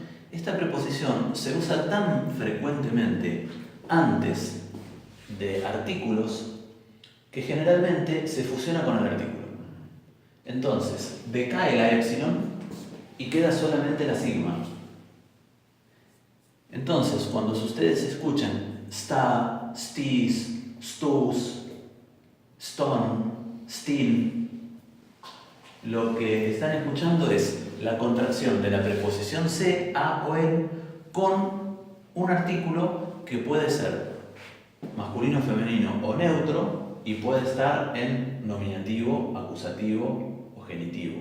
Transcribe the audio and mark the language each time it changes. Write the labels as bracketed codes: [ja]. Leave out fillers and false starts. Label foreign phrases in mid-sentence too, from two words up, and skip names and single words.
[es] Esta preposición se usa tan frecuentemente antes de artículos que generalmente se fusiona con el artículo. Entonces, decae la epsilon y queda solamente la sigma. Entonces, cuando ustedes escuchan [el] στα, στις, στους, στον, στην, [es] lo que están escuchando es la contracción de la preposición se, a o en con un artículo que puede ser masculino, femenino o neutro y puede estar en nominativo, acusativo o genitivo.